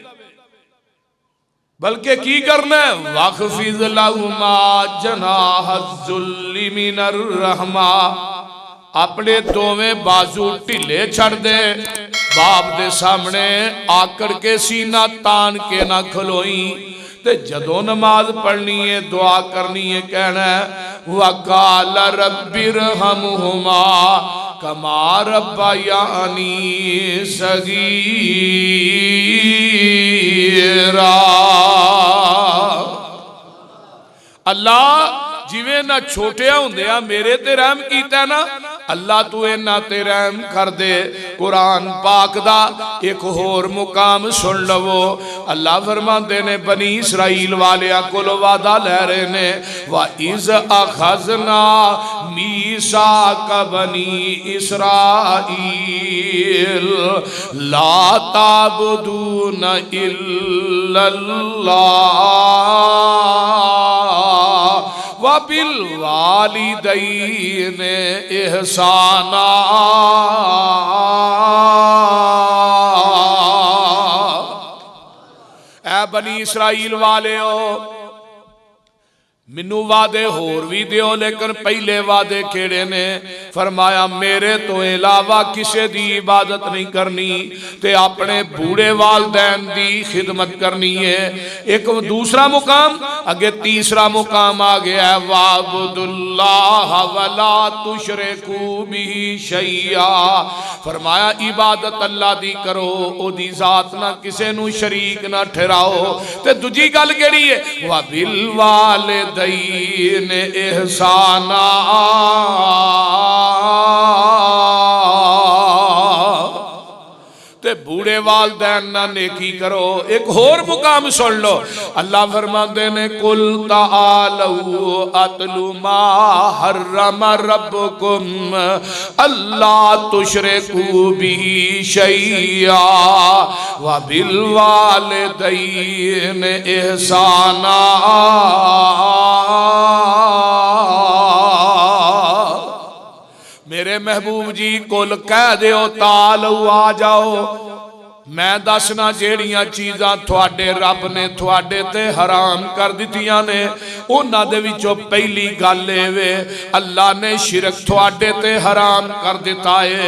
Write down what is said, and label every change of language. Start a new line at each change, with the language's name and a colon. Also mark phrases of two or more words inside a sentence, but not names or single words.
Punjabi: بلکہ کی کرنا ہے,
Arabic: واخفض لهما جناح الذل من الرحمة,
Punjabi: اپنے دوویں باجو ڈھلے چھڈ دے، باپ دے سامنے آکڑ کے سینہ تان کے نہ کھلوئی. تے جدوں نماز پڑھنی ہے دعا کرنی ہے کہنا ہے
Arabic: وقل رب ارحمهما كما ربياني صغيرا.
Punjabi: اللہ جویں نا چھوٹیاں ہندیاں میرے تے رحم کیتا نا، اللہ تو انہاں تے رحم کر دے. قرآن پاک دا ایک ہور مقام سن لوو. اللہ فرماندے نے بنی اسرائیل والیاں کولوں وعدہ لے رہے نے,
Arabic: وإذ أخذنا ميثاق بني إسرائيل لا تعبدون إلا الله وبالوالدين إحسانا.
Punjabi: اے بنی اسرائیل والے ہو، مینوں وعدے ہور بھی دیو، لیکن پہلے وعدے کیہڑے نے? فرمایا میرے تو علاوہ کسی کی عبادت نہیں کرنی تے اپنے بوڑھے والدین کی خدمت کرنی ہے. ایک دوسرا مقام اگے، تیسرا مقام آ گیا ہے
Arabic: واعبدوا الله ولا تشركوا به شيئا.
Punjabi: فرمایا عبادت اللہ دی کرو، اودی ذات نا کسے نوں شریک نا ٹھہراؤ. تے دوجی گل کیہڑی ہے?
Arabic: وبالوالدين إحسانا,
Punjabi: تے بوڑھے والدین نا نیکی کرو. ایک ہور مقام سن لو، اللہ فرماتے نے
Arabic: قل تعالوا أتل ما حرم ربكم ألا تشركوا به شيئا وبالوالدين إحسانا.
Punjabi: میرے محبوب جی قل کہہ دیو تعالوا آ جاؤ، میں دسنا جیہڑیاں چیزاں تھوڑے رب نے تھوڑے تے حرام کر دتیاں نے، انہاں دے وچوں پہلی گل وے اللہ نے شرک تھوڑے تے حرام کر دتا ہے.